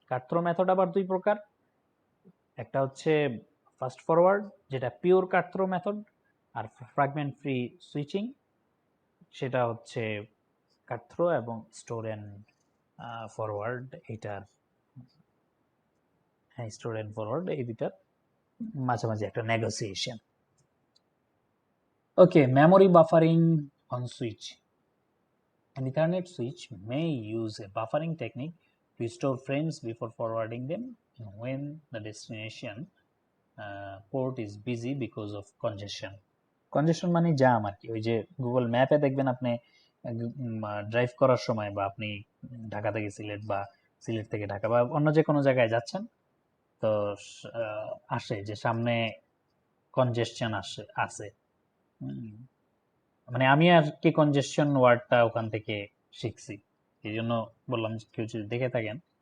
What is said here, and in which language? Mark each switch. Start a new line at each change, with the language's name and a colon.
Bangla: কাট throw method আবার দুই প্রকার, একটা হচ্ছে ফাস্ট ফরওয়ার্ড যেটা পিওর কাট থ্রো মেথড, আর ফ্র্যাগমেন্ট ফ্রি সুইচিং সেটা হচ্ছে কাট থ্রো এবং স্টোর এন্ড ফরওয়ার্ড, এটার হ্যাঁ স্টোর এন্ড ফরওয়ার্ড এই দুইটার মাঝামাঝি একটা negotiation.
English: Okay, memory buffering on switch. An Ethernet switch may use a buffering technique to store frames before forwarding them when the destination port is busy because of congestion.
Bangla: Congestion মানে jam আর কি, ওই যে Google ম্যাপে দেখবেন আপনি drive করার সময় বা আপনি ঢাকা থেকে সিলেট বা সিলেট থেকে ঢাকা বা অন্য যে কোনো জায়গায় যাচ্ছেন, তো আসে যে সামনে কনজেশন আছে, মানে আমি আর কি কনজেশন ওয়ার্ডটা ওখান থেকে শিখছি, এই জন্য বললাম কেউ যদি দেখে থাকেন